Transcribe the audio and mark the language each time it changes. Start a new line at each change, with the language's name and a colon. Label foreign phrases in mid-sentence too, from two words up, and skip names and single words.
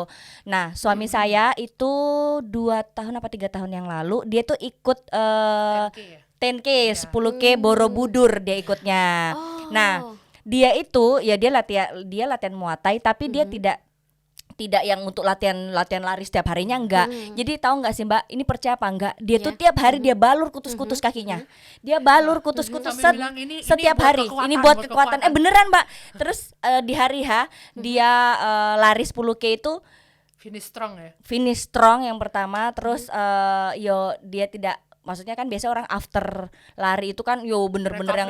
Indonesian: Nah, suami saya itu 2 tahun apa 3 tahun yang lalu dia tuh ikut 10K, 10K Borobudur dia ikutnya. Oh. Nah, dia itu ya dia latihan Muay Thai tapi dia tidak yang untuk latihan lari setiap harinya enggak. Jadi tahu enggak sih, Mbak, ini percaya apa enggak? Dia tuh tiap hari dia balur kutus-kutus kakinya. Dia balur kutus-kutus Sambil bilang, ini setiap buat hari. kekuatan, Ini buat buat kekuatan. kekuatan. Beneran, Mbak. Terus di hari H dia lari 10K itu
English: Finish strong ya. finish strong
Indonesian: yang pertama, terus dia tidak maksudnya kan biasa orang after lari itu kan bener-bener yang